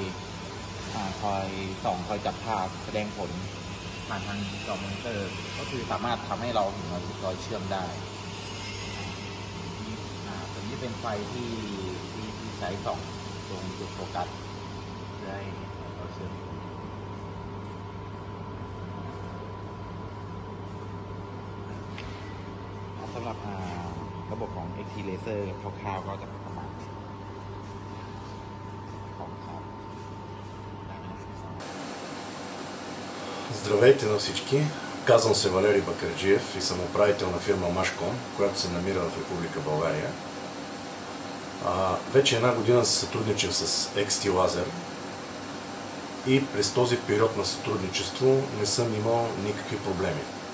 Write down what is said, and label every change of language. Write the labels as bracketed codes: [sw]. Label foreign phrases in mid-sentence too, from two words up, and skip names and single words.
[th] ส่องคอยจับภาพแสดงผลผ่านทางจอมอนิเตอร์ก็คือสามารถทำให้เราเห็นรอยเชื่อมได้ตัวนี้เป็นไฟที่ใช้ส่องตรงจุดโฟกัสเพื่อให้เราเชื่อมสำหรับระบบของ XT Laser คร่าวๆก็จะประมาณ [bg] Здравейте на всички! Казвам се Валери Бакърджиев и съм управител на фирма Машком, която се намира в Република България. Вече една година се сътрудничам с XT Laser и през този период на сътрудничество не съм имал никакви проблеми.